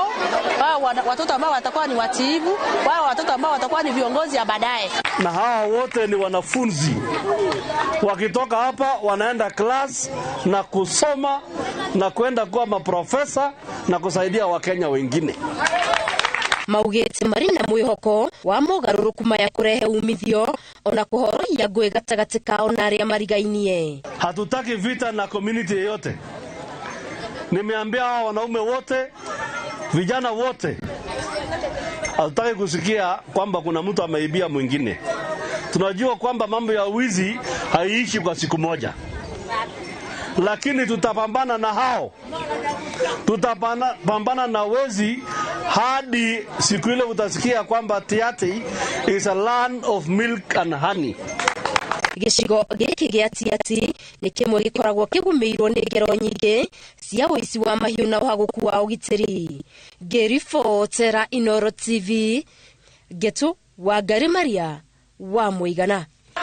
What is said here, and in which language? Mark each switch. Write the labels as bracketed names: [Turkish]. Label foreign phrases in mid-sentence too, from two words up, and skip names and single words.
[Swahili] Wao watoto ambao watakuwa ni watiivu, wao watoto ambao watakuwa ni viongozi ya baadaye. Na hawa wote ni wanafunzi. Wakitoka hapa wanaenda class na kusoma na kwenda kuwa maprofesa na kusaidia Wakenya wengine. [Kikuyu] Maugĩte marĩ na mwĩhoko wa mogarũrũku maya kũrehe umithio ona kũhorohia ngũĩ gatagatĩ kao na arĩa marigainie. [Swahili] Hatutaki vita na community yote. Nimeambia hawa wanaume wote, vijana wote, hatutaki kusikia kwamba kuna mtu ameibia mwingine. Tunajua kwamba mambo ya wizi haiishi kwa siku moja, lakini tutapambana na hao, tutapambana na wezi hadi siku ile utasikia kwamba Tiaty [English] is a land of milk and honey. [Kikuyu] Gĩcigo gĩkĩ gĩa Tiaty nĩ kĩmwe gĩkoragwo kĩgũmĩirwo nĩ ngero nyingĩ cia ũici wa mahiũ na ũhagũku wa ũgitĩri. Ngĩribotera Inooro TV, Getu Wangari Maria wa Mũigana.